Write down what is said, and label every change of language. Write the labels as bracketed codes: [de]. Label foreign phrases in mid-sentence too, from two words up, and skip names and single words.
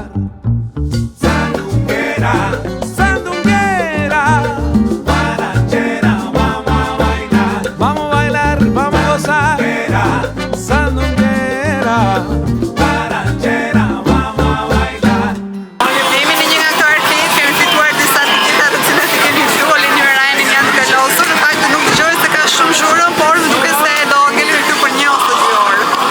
[es] Sandunguera, sandunguera, guarachera, vamos a bailar. Vamos a bailar, vamos a gozar. Sandunguera, guarachera, vamos a bailar. [sq] Jemi në një nga këto arcade, kemi fituar disa tiketa të cilat i kemi fitu, Oleni me Ryanin janë duke losur. Në fakt nuk dëgjoj se ka shumë zhurmë, por më duket se do ngelemi këtu për 1 ose 2 orë.